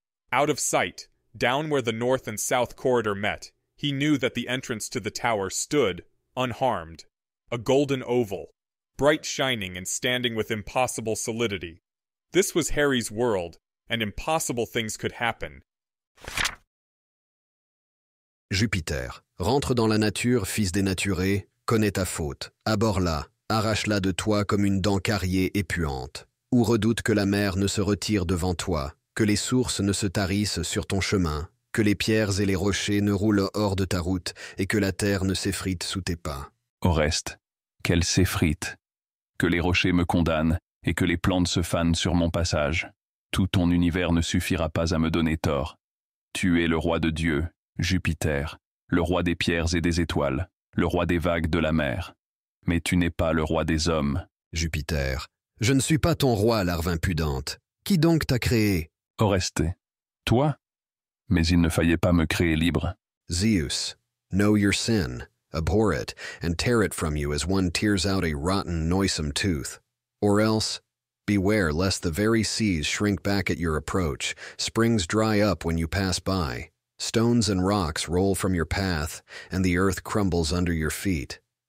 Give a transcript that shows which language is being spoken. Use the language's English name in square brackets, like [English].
[English] Out of sight, down where the north and south corridor met, he knew that the entrance to the tower stood, unharmed. A golden oval, bright shining and standing with impossible solidity. This was Harry's world, and impossible things could happen. [French] Jupiter, rentre dans la nature, fils dénaturé, connais ta faute, aborde-la, arrache-la de toi comme une dent carriée et puante, ou redoute que la mer ne se retire devant toi, que les sources ne se tarissent sur ton chemin, que les pierres et les rochers ne roulent hors de ta route, et que la terre ne s'effrite sous tes pas. Au reste, qu'elle s'effrite, que les rochers me condamnent, et que les plantes se fanent sur mon passage. Tout ton univers ne suffira pas à me donner tort. Tu es le roi de Dieu, Jupiter, le roi des pierres et des étoiles, le roi des vagues de la mer. Mais tu n'es pas le roi des hommes. Jupiter, je ne suis pas ton roi, larve impudente. Qui donc t'a créé? Oreste, toi? Mais il ne fallait pas me créer libre. [English] Zeus, know your sin, abhor it, and tear it from you as one tears out a rotten, noisome tooth. Or else, beware lest the very seas shrink back at your approach, springs dry up when you pass by, stones and rocks roll from your path, and the earth crumbles under your feet.